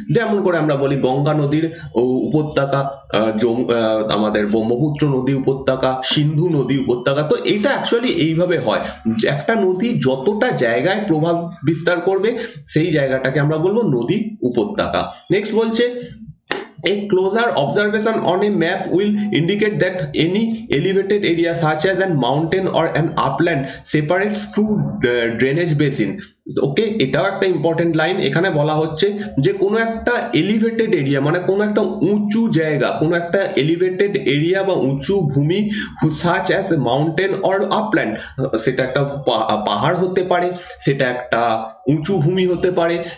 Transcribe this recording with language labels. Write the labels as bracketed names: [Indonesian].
[Bangla] যেমন করে আমরা বলি গঙ্গা নদীর উপত্যকা, আমাদের ব্রহ্মপুত্র নদী উপত্যকা, সিন্ধু নদী উপত্যকা। তো এটা অ্যাকচুয়ালি এইভাবে হয়, একটা নদী যতটা জায়গায় প্রভাব বিস্তার করবে সেই জায়গাটাকে আমরা বলবো নদী উপত্যকা। নেক্সট বলছে, [English] a closer observation on a map will indicate that any elevated area such as a mountain or an upland separates two drainage basin. [Bangla] ওকে, এটাও একটা ইম্পর্টেন্ট লাইন। এখানে বলা হচ্ছে যে কোনো একটা এলিভেটেড এরিয়া মানে কোনো একটা উঁচু জায়গা, কোনো একটা এলিভেটেড এরিয়া বা উঁচু ভূমি, [English] such as mountain or upland, [Bangla] সেটা একটা পাহাড় হতে পারে, সেটা একটা উঁচু ভূমি হতে পারে।